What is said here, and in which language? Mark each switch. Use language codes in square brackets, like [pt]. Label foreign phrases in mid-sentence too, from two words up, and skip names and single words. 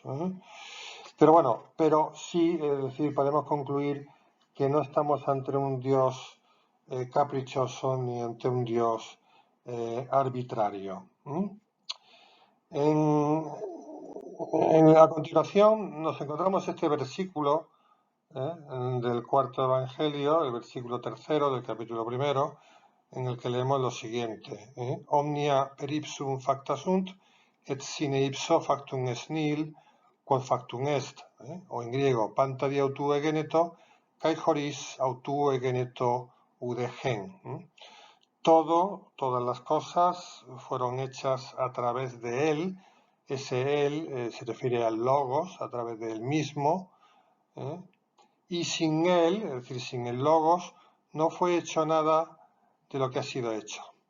[es] Pero bueno, pero sí, es decir, podemos concluir que no estamos ante un Dios caprichoso ni ante un Dios arbitrario. A continuación nos encontramos este versículo del cuarto evangelio, el versículo tercero del capítulo primero, en el que leemos lo siguiente: [la] Omnia per ipsum facta sunt, et sine ipso factum est nihil, quod factum est, [es] o en griego, [el] πάντα δι᾽ αὐτοῦ ἐγένετο, καὶ χωρὶς αὐτοῦ ἐγένετο οὐδὲ ἕν. [es] Todas las cosas fueron hechas a través de él. Ese él se refiere al logos, a través de él mismo, y sin él, es decir, sin el logos, no fue hecho nada de lo que ha sido hecho.